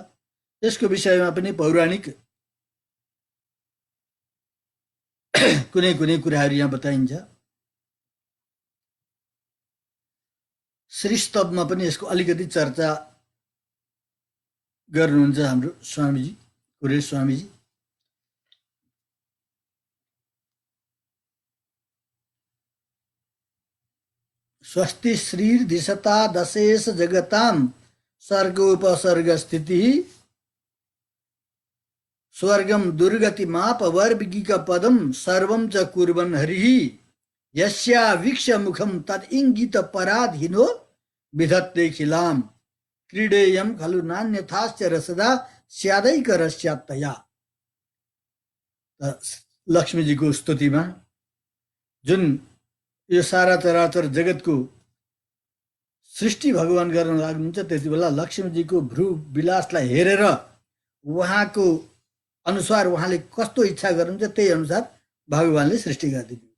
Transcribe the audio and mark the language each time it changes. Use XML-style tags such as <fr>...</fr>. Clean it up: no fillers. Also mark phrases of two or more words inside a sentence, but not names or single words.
<ne>यसको विषयमा पनि पौराणिक कुनै कुनै कुराहरू यहाँ बताइन्छ। श्रीस्तवमा पनि यसको अलिकति चर्चा गर्नुहुन्छ हाम्रो स्वामीजी, कुरेश स्वामीजी।</ne> <sa>स्वस्ति श्रीर्दिशता दशेश जगताम सर्गोपसर्ग स्थिति स्वर्गम दुर्गति माप वर्गिक पदम सर्वम च कुर्वन् हरिः यस्या वीक्ष मुखम तद इंगित पराधीनो विधत्ते खिलाम क्रीडेयम खलु नान्यथाश्च रसदा स्यादैक रस्यात्तया।</sa> <ne>लक्ष्मीजीको स्तुतिमा जुन यो सारा चराचर जगतको सृष्टि भगवान गर्न लाग्नुहुन्छ, त्यति बेला लक्ष्मीजीको भ्रू विलासलाई हेरेर उहाँको अनुसार उहाँले कस्तो इच्छा गर्नुहुन्छ त्यही अनुसार भगवानले सृष्टि गरिदिनुहुन्छ।</ne>